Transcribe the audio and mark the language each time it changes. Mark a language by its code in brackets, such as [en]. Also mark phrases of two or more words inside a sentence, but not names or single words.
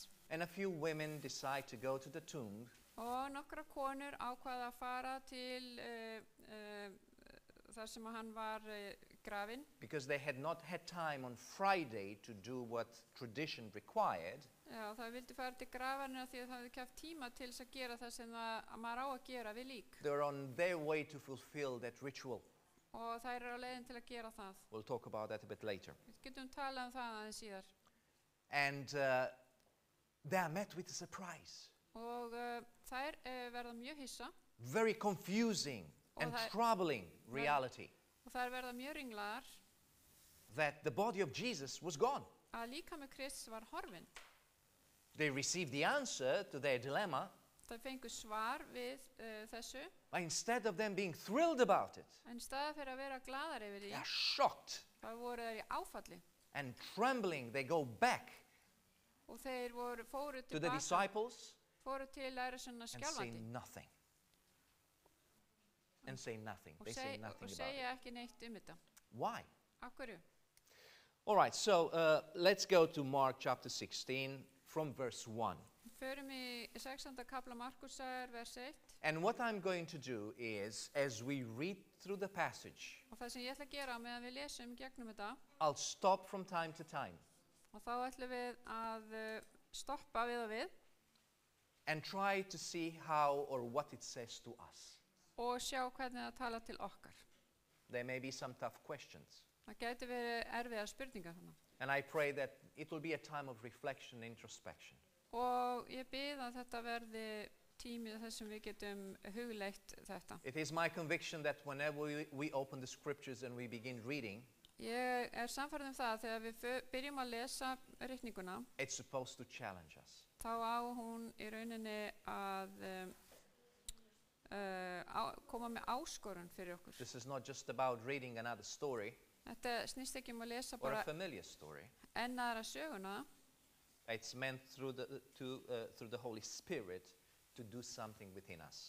[en] And a few women decide to go to the tomb. [is] Og nokkra konur ákvaða að fara til þar sem hann var grafinn. [en] Because they had not had time on Friday to do what tradition required. [is] Já, það vildi fara til grafarnir því að það hafði ekki haft tíma til þess að gera það sem maður á að gera við lík. [en] They're on their way to fulfill that ritual. [is] Og þær á leiðin til að gera það. [en] We'll talk about that a bit later. [is] Við getum talað það aðeins síðar. [en] And they are met with a surprise. [is] Og þær verða mjög hissa. [en] Very confusing and troubling reality. [is] Og þær verða mjög ringlaðar. [en] That the body of Jesus was gone. [is] Að líkami Krists var horfinn. [en] They received the answer to their dilemma. [is] Það fengu svar við þessu. [en] But instead of them being thrilled about it, [is] En staða fyrir að vera glaðar yfir [en] they [is] því, [en] are shocked [is] það voru þær í áfalli. [en] and trembling. They go back [is] Og þeir fóru [en] to the [is] tilbaka, [en] disciples [is] fóru til lærisveinanna [en] and say [is] skjálfandi. [en] nothing. And say nothing. [is] Og [en] They say nothing about it. [is] segja ekki neitt þetta. [en] Why? [is] Af hverju? [en] All right, so let's go to Mark chapter 16 from verse 1. [is] Förum í 16. kapla Markusar, vers 1. [en] And what I'm going to do is, as we read through the passage, [is] Og það sem ég ætla að gera meðan við lesum gegnum þetta, [en] I'll stop from time to time [is] og þá ætlum við að stoppa við og við [en] and try to see how or what it says to us. [is] og sjá hvernig það tala til okkar. [en] There may be some tough questions. [is] Það gæti verið erfiðar spurningar þarna. [en] And I pray that it will be a time of reflection and introspection. [is] Og ég bið að þetta verði tími þess sem við getum hugleitt þetta. [en] It is my conviction that whenever we open the scriptures and we begin reading, [is] Ég sannfærð það að þegar við byrjum að lesa ritninguna, [en] it's supposed to challenge us. [is] þá á hún í rauninni að koma með áskorun fyrir okkur. [en] This is not just about reading another story [is] Þetta snýst ekki að lesa [en] or a [is] bara [en] familiar story. [is] enn aðra söguna. [en] It's meant through the Holy Spirit to do something within us.